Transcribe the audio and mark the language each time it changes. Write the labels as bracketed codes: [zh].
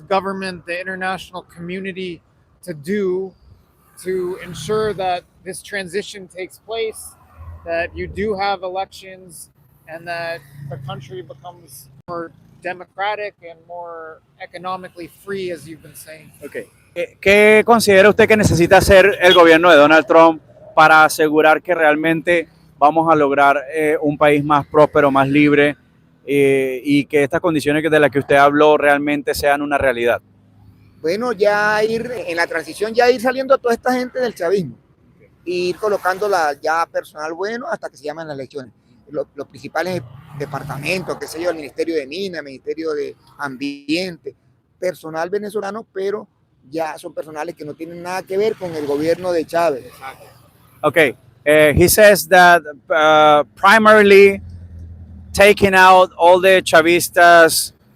[en] government, the international community to do to ensure that this transition takes place, that you do have elections, and that the country becomes more democratic and more economically free, as you've been saying? Okay. [es] ¿Qué considera usted que necesita hacer el gobierno de Donald Trump para asegurar que realmente vamos a lograr un país más próspero, más libre y que estas condiciones de las que usted habló realmente sean una realidad? Bueno, ya ir en la transición, ya ir saliendo a toda esta gente del chavismo y ir colocándola ya personal bueno hasta que se llamen las elecciones. Los principales departamentos, qué sé yo, el Ministerio de Minas, el Ministerio de Ambiente, personal venezolano, pero ya son personales que no tienen nada que ver con el gobierno de Chávez. [en] Okay, he says that primarily taking out all the Chavistas